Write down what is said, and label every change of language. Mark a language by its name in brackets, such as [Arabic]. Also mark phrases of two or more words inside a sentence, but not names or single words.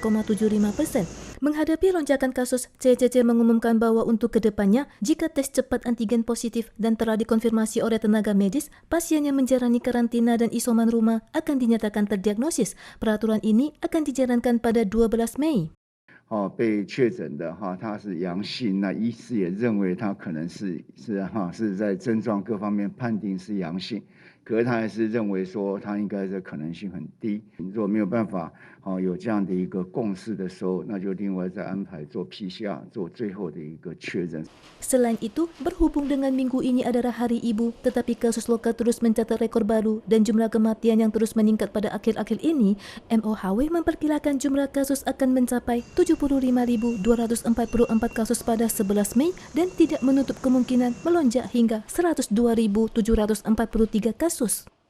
[Indonesian] Menghadapi lonjakan kasus, CCC mengumumkan bahwa untuk kedepannya, jika tes cepat antigen positif dan telah dikonfirmasi oleh tenaga medis, pasien yang menjalani karantina dan isoman rumah akan dinyatakan terdiagnosis. Peraturan ini akan dijalankan pada 12 Mei. [Chinese] 被确诊的他是阳性，那医师也认为他可能是在症状各方面判定是阳性，可是他还是认为说他应该的可能性很低。如果没有办法有这样的一个共识的时候，那就另外再安排做 PCR 做最后的一个确认。 [Indonesian] Selain itu, berhubung dengan minggu ini adalah Hari Ibu, tetapi kasus lokal terus mencatat rekor baru dan jumlah kematian yang terus meningkat pada akhir-akhir ini, MOHW memperkirakan jumlah kasus akan mencapai 75.244 kasus pada 11 Mei dan tidak menutup kemungkinan melonjak hingga 102.743 kasus.